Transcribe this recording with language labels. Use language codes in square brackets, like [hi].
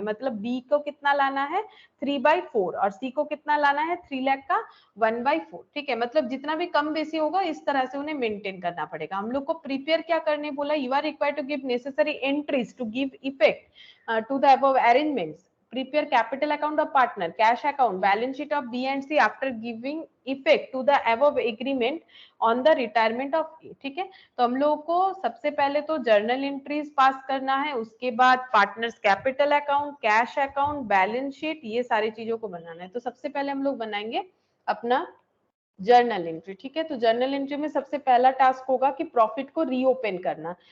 [hi] मतलब बी को कितना लाना है 3/4 और सी को कितना लाना है 3 लाख का 1/4। ठीक है, मतलब जितना भी कम बेसी होगा इस तरह से उन्हें मेंटेन करना पड़ेगा। हम लोग को प्रिपेयर क्या करने बोला, [en] You are required to give necessary entries to give effect to the above arrangements. Prepare capital account of partner, cash account, balance sheet of B and C after giving effect to the above agreement on the retirement of A। [hi] ठीक है, तो हम लोगों को सबसे पहले तो journal entries pass करना है, उसके बाद partners capital account, cash account, balance sheet, ये सारी चीजों को बनाना है। तो सबसे पहले हम लोग बनाएंगे अपना जर्नल एंट्री। ठीक है, तो जर्नल एंट्री में सबसे पहला टास्क होगा कि प्रॉफिट को रीओपन करना।